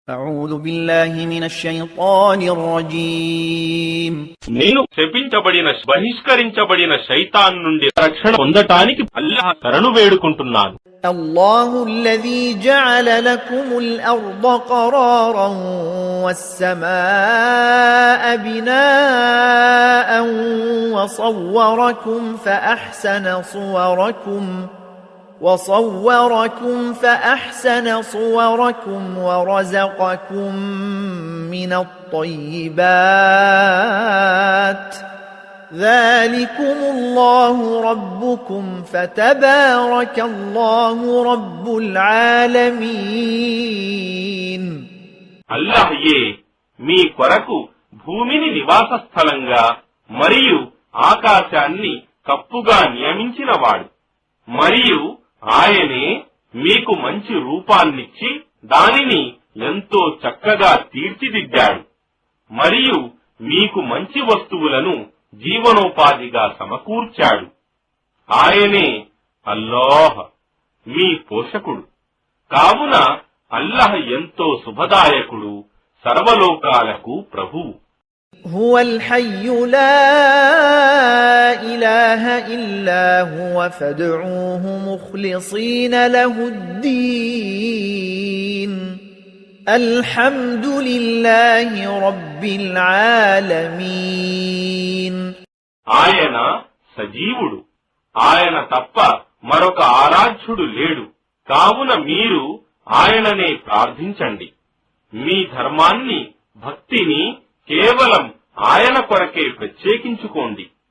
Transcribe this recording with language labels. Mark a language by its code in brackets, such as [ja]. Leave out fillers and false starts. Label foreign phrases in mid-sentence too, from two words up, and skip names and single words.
[ar] أعوذ بالله من الشيطان الرجيم [te] నేను శపించబడిన బహిష్కరించబడిన శైతాన్ నుండి రక్షణ పొందటానికి అల్లాహ్ శరణు వేడుకుంటున్నాను. [ar] الله الذي جعل لكم الأرض قرارا والسماء بناء وصوركم فأحسن صوركم ورزقكم من الطيبات ذلكم الله ربكم فتبارك الله رب العالمين. [te] అల్లాహ్యే మీ కొరకు భూమిని నివాస స్థలంగా మరియు ఆకాశాన్ని కప్పుగా నియమించినవాడు. మరియు ఆయనే మీకు మంచి రూపాన్నిచ్చి దానిని ఎంతో చక్కగా తీర్చిదిద్దాడు. మరియు మీకు మంచి వస్తువులను జీవనోపాధిగా సమకూర్చాడు. ఆయనే అల్లాహ్ మీ పోషకుడు. కావున అల్లాహ్ ఎంతో శుభదాయకుడు, సర్వలోకాలకు ప్రభువు. [ar] هو الحي لا إله إلا هو فادعوه مخلصين له الدين الحمد لله رب العالمين. [te] ఆయన సజీవుడు, ఆయన తప్ప మరొక ఆరాధ్యుడు లేడు. కావున మీరు ఆయననే ప్రార్థించండి. మీ ధర్మాన్ని, భక్తిని కేవలం ఆయన కొరకే ప్రత్యేకించుకోండి.